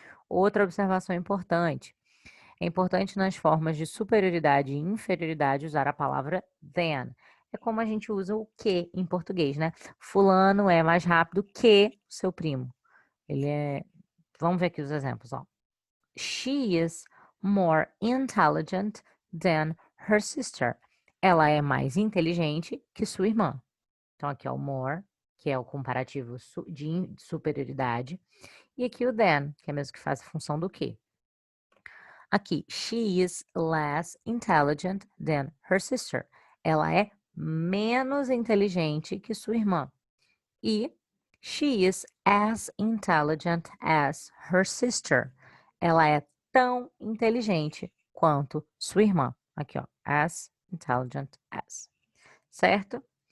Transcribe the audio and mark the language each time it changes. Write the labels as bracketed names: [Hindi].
[Portuguese] Outra observação importante. É importante nas formas de superioridade e inferioridade usar a palavra than. É como a gente usa o que em português, né? Fulano é mais rápido que o seu primo. Vamos ver aqui os exemplos, ó. [English] She is more intelligent than her sister. [Portuguese] Ela é mais inteligente que sua irmã. Então, aqui é o more, que é o comparativo de superioridade. E aqui o than, que é mesmo que faz a função do que. Aqui, [English] she is less intelligent than her sister. [Portuguese] Ela é menos inteligente que sua irmã. E [English] she is as intelligent as her sister. [Portuguese] Ela é tão inteligente quanto sua irmã. Aqui, ó, [English] as intelligent as. [Portuguese] Certo?